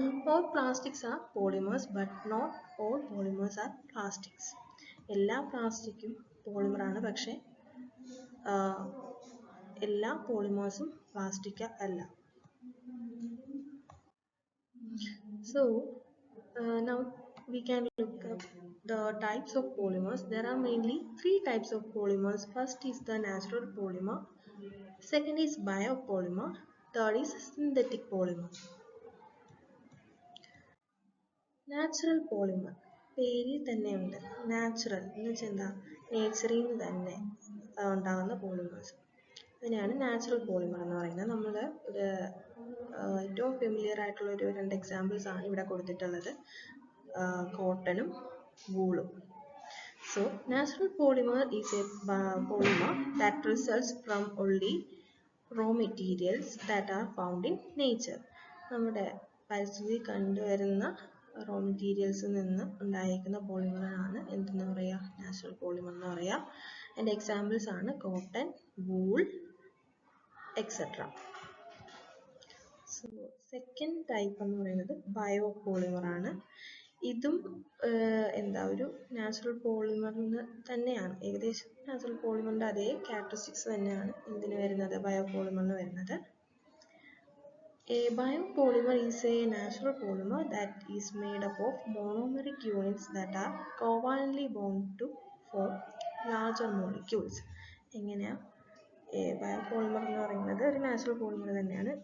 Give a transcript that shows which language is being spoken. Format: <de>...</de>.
<en>All plastics are polymers but not all polymers are plastics.</en> <ml>എല്ലാ പ്ലാസ്റ്റിക്കും പോളിമറാണ്, പക്ഷേ എല്ലാ പോളിമേഴ്സും പ്ലാസ്റ്റിക് അല്ല.</ml> <en>So now we can look up the types of polymers. There are mainly three types of polymers. First is the natural polymer, second is biopolymer, third is synthetic polymer. Natural polymer</en> <ml>പേരിൽ തന്നെയുണ്ട്. Natural എന്ന് വെച്ചാൽ എന്താ? നേച്ചറിൽ നിന്ന് തന്നെ ഉണ്ടാകുന്ന polymers, അതിനെയാണ് natural polymer എന്ന് പറയുന്നത്. നമ്മൾ ഒരു ഏറ്റവും ഫെമിലിയർ ആയിട്ടുള്ള ഒരു രണ്ട് എക്സാമ്പിൾസ് ആണ് ഇവിടെ കൊടുത്തിട്ടുള്ളത്, കോട്ടണും വൂളും.</ml> <en>So natural polymer is a polymer that results from only raw materials that are found in nature.</en> <ml>നമ്മുടെ പരിസ്ഥിതി കണ്ടുവരുന്ന റോ മെറ്റീരിയൽസിൽ നിന്ന് ഉണ്ടായിരിക്കുന്ന പോളിമറാണ് എന്തെന്ന് പറയുക? നാച്ചുറൽ പോളിമർ എന്ന് പറയുക. അതിൻ്റെ എക്സാമ്പിൾസ് ആണ് cotton, wool, etcetera. So second type എന്ന് പറയുന്നത് ബയോപോളിമർ ആണ്. ഇതും ഒരു നാച്ചുറൽ പോളിമറിന് തന്നെയാണ്, ഏകദേശം നാച്ചുറൽ പോളിമറിൻ്റെ അതേ ക്യാരക്ടറിസ്റ്റിക്സ് തന്നെയാണ് ഇതിന് വരുന്നത്, ബയോപോളിമറിന് വരുന്നത്.</ml> <en>A biopolymer is a natural polymer that is made up of monomeric units that are covalently bound to form larger molecules.</en> <ml>എങ്ങനെയാ? ബയോപോളിമർ എന്ന് പറയുന്നത് ഒരു നാച്ചുറൽ പോളിമർ തന്നെയാണ്.</ml>